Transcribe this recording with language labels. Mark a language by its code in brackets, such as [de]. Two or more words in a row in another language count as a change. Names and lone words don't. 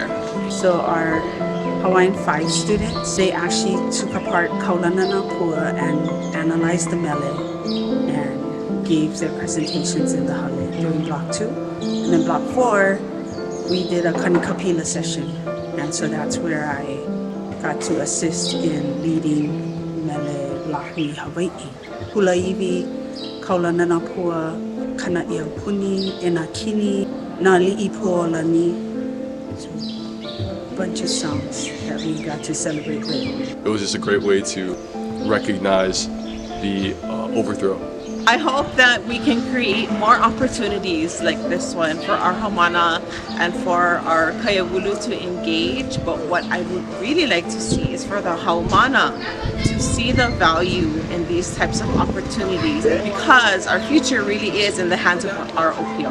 [en] So our Hawaiian 5 students, they actually took apart Kaulana Napua and analyzed the mele and gave their presentations in the hale during block 2. And then block 4, we did a kanikapila session, and so that's where I got to assist in leading [haw] mele lahi Hawaii. Hula iwi, Kaulana Napua, kana ia puni, ena kini, na li'i po'olani. [en] Bunch of songs that we got to celebrate with. It was just a great way to recognize the overthrow. I hope that we can create more opportunities like this one for our haumana and for our kaiawulu to engage, but what I would really like to see is for the haumana to see the value in these types of opportunities, because our future really is in the hands of our opio.